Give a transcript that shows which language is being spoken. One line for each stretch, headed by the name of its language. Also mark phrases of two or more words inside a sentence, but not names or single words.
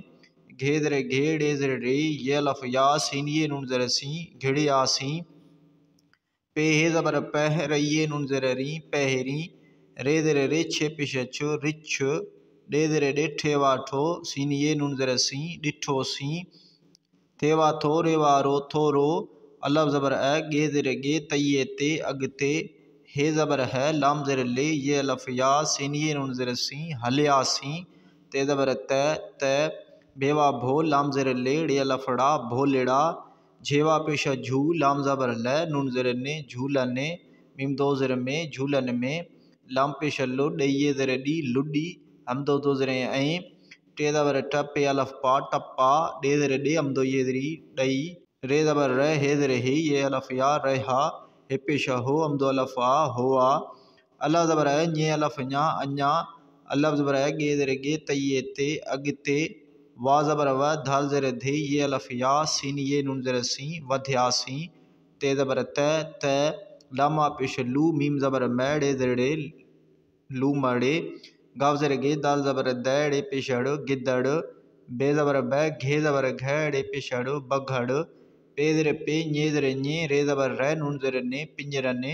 Sindhi: घे ज़ेर घे, डे ज़ेर रे, ये अलफ या, सीन ये नून ज़ेर सी, घिड़े आसी। पे हे ज़बर पह, रइये नून ज़ेर री, पहरी। रे ज़ेर रे, छे पेश छ, रिछ। डे ज़ेर ॾेठे वाठो, सीन ये नून ज़ेर सी, ॾिठो सी। थे वा थो, रे वारो, थोरो। अलफ ज़बर अ, गे ज़ेर गे, तइये ते, अॻिते। हे ज़बर है, लाम ज़ेर ले, ये अलफ या, सीन ये नून ज़ेर सी, हलियासी। ते ज़बर त, त। बेवा भो, लाम ज़ेर ले, रे अलफड़ा, भोलेड़ा। झेवा पेश झू, लाम ज़बर ल, नून ज़ेर ने, झूलने। मीम दो ज़ेर में, झूलन में। लाम पेश लो, ॾइये ज़ेर डी, लुडी। हमदो दो ज़ेर ऐं। टे ज़बर ट, पे अलफ पा, टप्पा। डे ज़ेर डे, हमदो ये ज़ेरी, ॾई। रे ज़बर र, हे ज़ेर हे, ये अलफ या, रहा। हे पेश हो, हमदो अलफ आ, होआ। अलफ ज़बर है, ये अलफ ञा, अञा। अलफ ज़बर है, गे ज़ेर गे, तइये ते, अॻिते। वा ज़बर व, धाल ज़ेर धे, ये अलफ या, सीन ये नून ज़ेर सी, वध्यासी। ते ज़बर त, त। लामा पेश लू, मीम ज़बर म, डे ज़ेर डे, लू मड़े। गाव ज़ेर गे, दाल ज़बर द, डे पेशड़, गिद्दड़। बे ज़बर ब, घे ज़बर घ, डे पेशड़, बघड़। पे ज़ेर पे, ñे ज़ेर ñे, रे ज़बर र, नून ज़ेर ने, पिंजरने।